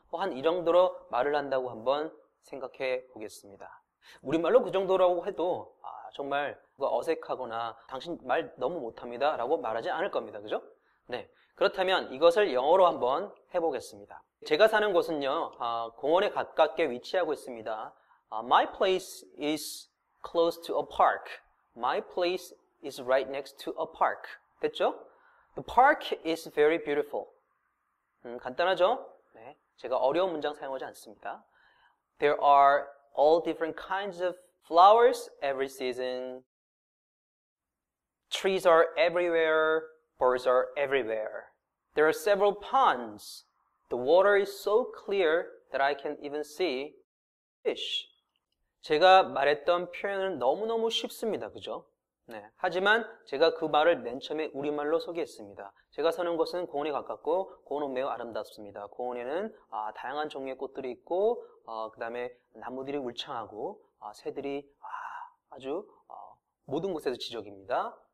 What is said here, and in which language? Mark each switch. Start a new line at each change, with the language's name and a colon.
Korean: 한 이 정도로 말을 한다고 한번 생각해 보겠습니다. 우리말로 그 정도라고 해도 정말 어색하거나 당신 말 너무 못합니다 라고 말하지 않을 겁니다. 그죠? 네. 그렇다면 이것을 영어로 한번 해보겠습니다. 제가 사는 곳은요, 공원에 가깝게 위치하고 있습니다.
English: My place is close to a park. My place is right next to a park.
Korean: 됐죠?
English: The park is very beautiful.
Korean: 간단하죠? 네. 제가 어려운 문장 사용하지 않습니다.
English: There are all different kinds of flowers every season. Trees are everywhere. Birds are everywhere. There are several ponds. The water is so clear that I can even see fish.
Korean: 제가 말했던 표현은 너무너무 쉽습니다. 그죠? 네. 하지만 제가 그 말을 맨 처음에 우리말로 소개했습니다. 제가 사는 곳은 공원에 가깝고 공원은 매우 아름답습니다. 공원에는 다양한 종류의 꽃들이 있고, 그 다음에 나무들이 울창하고, 새들이 아주 모든 곳에서 지적입니다.